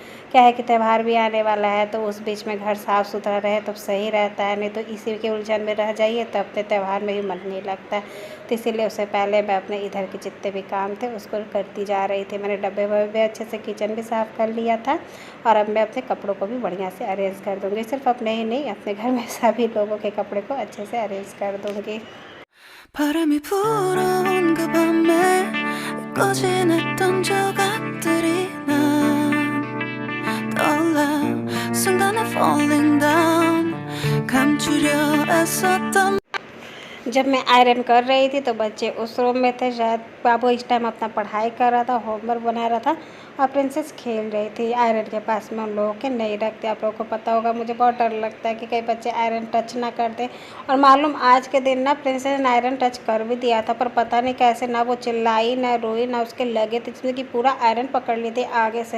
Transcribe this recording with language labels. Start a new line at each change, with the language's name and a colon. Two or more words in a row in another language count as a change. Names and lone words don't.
Hindi: क्या है कि त्यौहार भी आने वाला है, तो उस बीच में घर साफ़ सुथरा रहे तो सही रहता है, नहीं तो इसी के उलझन में रह जाइए तो अपने त्यौहार में भी मन नहीं लगता है। तो इसीलिए उससे पहले मैं अपने इधर के जितने भी काम थे उसको करती जा रही थी। मैंने डब्बे वब्बे अच्छे से, किचन भी साफ़ कर लिया था। और अब मैं अपने कपड़ों को भी बढ़िया से अरेंज कर दूँगी। सिर्फ अपने ही नहीं, अपने घर में सभी लोगों के कपड़े को अच्छे से अरेंज कर दूँगी।
Korean: 바람이 불어온 그 밤에 꺼진했던 조각들이 난 떠올라 순간에
English: falling down
Korean: 감추려 애썼던
Hindi: जब मैं आयरन कर रही थी तो बच्चे उस रूम में थे, शायद बाबू इस टाइम अपना पढ़ाई कर रहा था, होमवर्क बना रहा था, और प्रिंसेस खेल रही थी। आयरन के पास में उन लोगों के नहीं रखते, आप लोगों को पता होगा। मुझे बहुत डर लगता है कि कई बच्चे आयरन टच ना कर दें। और मालूम आज के दिन ना प्रिंसेस ने आयरन टच कर भी दिया था, पर पता नहीं कैसे, ना वो चिल्लाई ना रोई ना उसके लगे थे, जिसमें कि पूरा आयरन पकड़ ली थी आगे से।